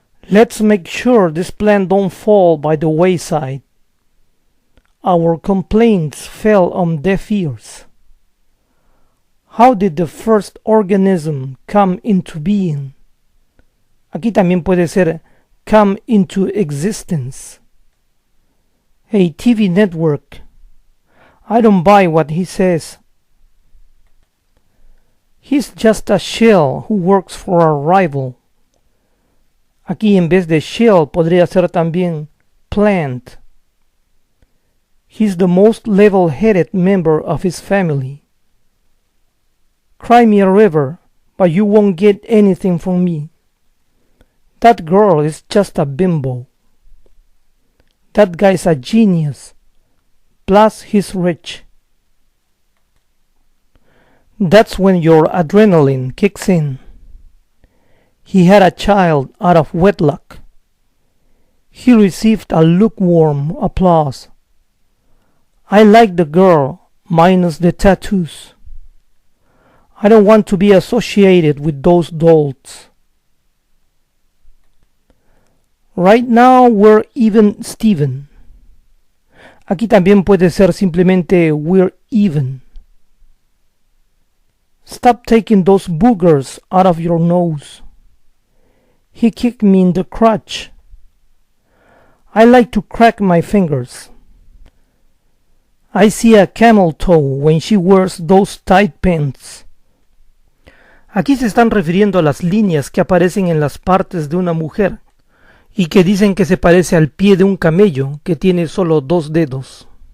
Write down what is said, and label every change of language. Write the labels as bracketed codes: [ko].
[en] Let's make sure this plan don't fall by the wayside. Our complaints fell on deaf ears. How did the first organism come into being? [es] Aquí también puede ser [en] come into existence. A TV network. I don't buy what he says. He's just a shell who works for a rival. [es] Aquí en vez de shell podría ser también plant. [en] He's the most level-headed member of his family. Cry me a river, but you won't get anything from me. That girl is just a bimbo. That guy's a genius. Plus he's rich. That's when your adrenaline kicks in. He had a child out of wedlock. He received a lukewarm applause. I like the girl, minus the tattoos. I don't want to be associated with those dolts. Right now we're even Steven. [es] Aquí también puede ser simplemente [en] we're even. Stop taking those boogers out of your nose. He kicked me in the crotch. I like to crack my fingers. I see a camel toe when she wears those tight pants. [es] Aquí se están refiriendo a las líneas que aparecen en las partes de una mujer y que dicen que se parece al pie de un camello que tiene solo 2 dedos.